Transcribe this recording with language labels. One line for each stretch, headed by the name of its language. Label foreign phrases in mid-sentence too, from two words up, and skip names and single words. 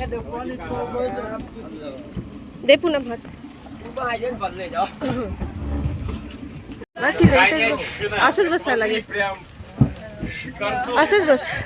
English: At the front is 4 person.
Marathi: दे पुन्हा भात।
Vietnamese: Không có 2 nhân vật này đâu.
Marathi: असंच बसायला लागेल, असंच बस।